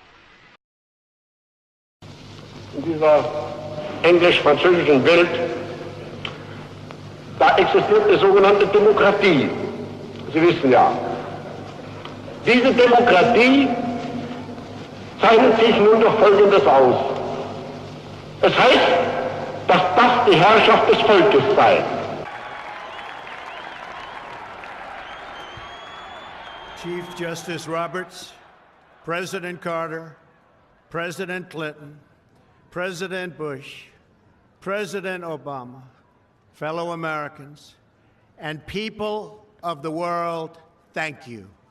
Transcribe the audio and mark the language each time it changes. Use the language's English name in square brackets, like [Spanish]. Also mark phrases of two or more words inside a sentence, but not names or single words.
[German] In dieser englisch-französischen Welt, da existiert die sogenannte Demokratie. Sie wissen ja, diese Demokratie zeichnet sich nun durch Folgendes aus. Es heißt, dass das die Herrschaft des Volkes sei. [English] Chief Justice Roberts, President Carter, President Clinton, President Bush, President Obama, fellow Americans, and people of the world, thank you.